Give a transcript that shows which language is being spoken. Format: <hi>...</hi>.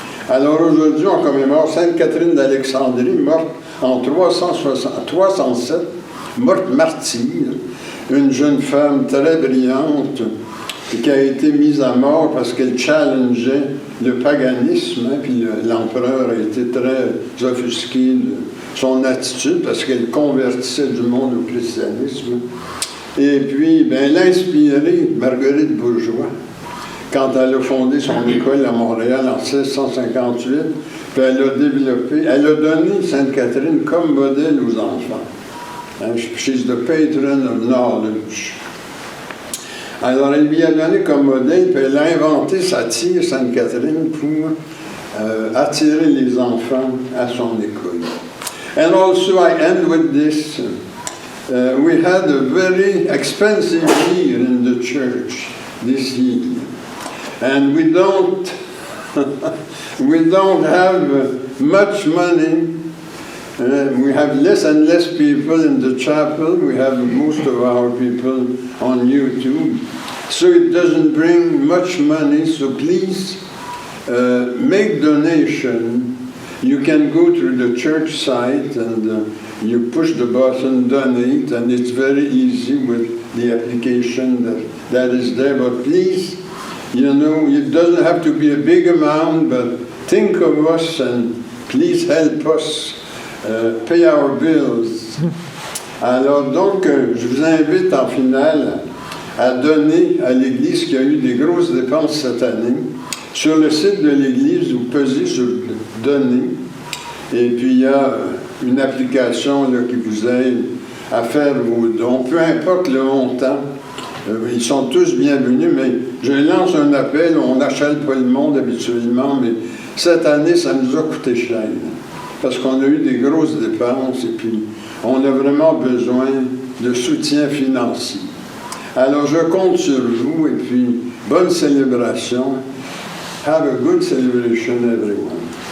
<fr>Alors aujourd'hui, on commémore Sainte Catherine d'Alexandrie, morte en 307, morte martyre, une jeune femme très brillante qui a été mise à mort parce qu'elle challengeait le paganisme, puis l'empereur a été très offusqué de son attitude parce qu'elle convertissait du monde au christianisme. Et puis, elle a inspiré Marguerite Bourgeois quand elle a fondé son école à Montréal en 1658, puis elle a donné Sainte Catherine comme modèle aux enfants.</fr> <en>She's the patron of knowledge.</en> <fr>Alors, elle lui a donné comme modèle, puis elle a inventé sa tire Sainte Catherine pour attirer les enfants à son école.</fr> <en>And also, I end with this. We had a very expensive year in the church this year. And we don't We don't have much money. We have less and less people in the chapel. We have most of our people on YouTube. So it doesn't bring much money. So please make donation. You can go to the church site and you push the button donate, and it's very easy with the application that is there. But please, you know, it doesn't have to be a big amount, but think of us and please help us pay our bills.</en> <fr>Alors donc, je vous invite en finale à donner à l'Église qui a eu des grosses dépenses cette année. Sur le site de l'Église, vous pesez sur « Donner » et puis il y a une application là, qui vous aide à faire vos dons, peu importe le montant. Ils sont tous bienvenus, mais je lance un appel, on n'achète pas le monde habituellement, mais cette année, ça nous a coûté cher, parce qu'on a eu des grosses dépenses et puis on a vraiment besoin de soutien financier. Alors je compte sur vous et puis bonne célébration.</fr> <en>Have a good celebration, everyone.</en>